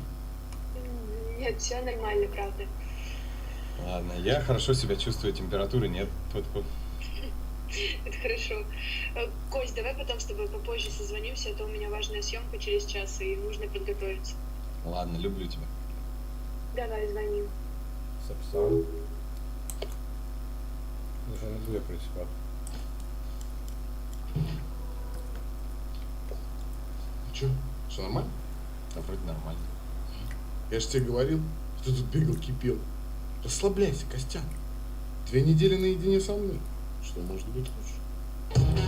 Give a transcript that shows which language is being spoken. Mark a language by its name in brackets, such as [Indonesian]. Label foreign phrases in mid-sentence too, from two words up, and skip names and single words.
[Russian] Нет, все нормально, правда. Ладно, я хорошо себя чувствую, температуры нет. Это хорошо. Кость, давай потом с тобой попозже созвонимся, а то у меня важная съемка через час, и нужно подготовиться. Ладно, люблю тебя. Давай, звони. [Ukrainian] Сапсан. Вже не буде працювати. [Russian] Че? Все нормально? Да вроде нормально. Я же тебе говорил, что тут бегал, кипел. Расслабляйся, Костян. 2 недели наедине со мной. Что может быть лучше?